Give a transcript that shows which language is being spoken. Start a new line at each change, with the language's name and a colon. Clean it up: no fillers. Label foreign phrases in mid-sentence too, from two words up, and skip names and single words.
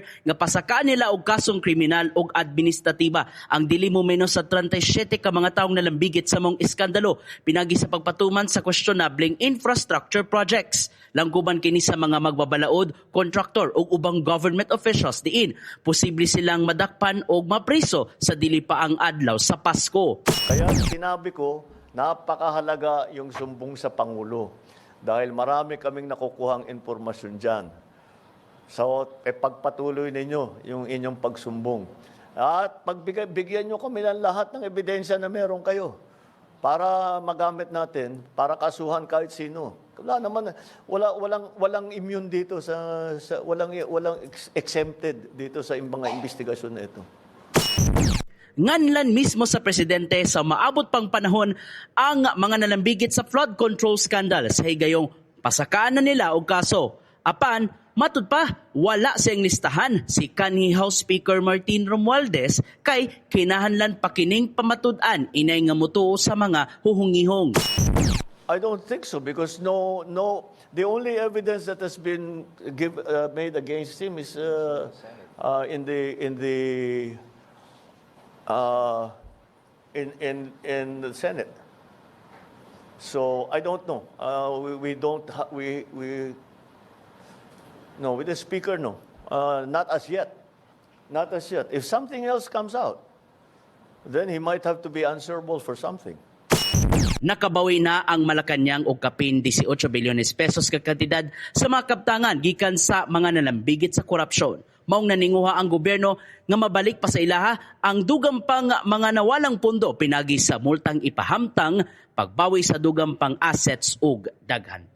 Cebuano: nga pasakaan nila og kasong kriminal ug administratiba ang dili mo menos sa 37 ka mga taong nalambigit sa mong iskandalo pinagi sa pagpatuman sa questionableng
English: infrastructure projects.
Cebuano: Langguban kini sa mga magbabalaod, kontraktor ug ubang
English: government officials
Cebuano: diin posible silang madakpan og mapriso sa dili pa ang adlaw sa Pasko.
Filipino: Kaya sinabi ko, napakahalaga yung sumbong sa Pangulo dahil marami kaming nakukuhang impormasyon dyan. So, pagpatuloy ninyo yung inyong pagsumbong. At bigyan nyo kami ng lahat ng ebidensya na meron kayo para magamit natin, para kasuhan kahit sino. Wala naman, walang immune dito walang exempted dito sa mga investigasyon na ito.
Cebuano: Nganlan mismo sa presidente sa maabot pang panahon ang mga nalambigit sa
English: flood control scandal
Cebuano: sa higayong pasakaan na nila og kaso. Apan, matud pa, wala siyang listahan si kanhi House Speaker Martin Romualdez kay kinahanlan pa kining pamatud-an inay nga mutuo sa mga huhungihong.
English: I don't think so because the only evidence that has been made against him is in the Senate. So I don't know. No, with the Speaker, no. Not as yet. Not as yet. If something else comes out, then he might have to be answerable for something.
Cebuano: Nakabawi na ang Malacañang og kapin 18 bilyones pesos ka kantidad sa mga kaptangan gikan sa mga nalambigit sa korupsyon. Maong naninguha ang gobyerno nga mabalik pa sa ilaha ang dugang pang mga nawalang pondo pinagi sa multang ipahamtang pagbawi sa dugang pang assets ug daghan pa.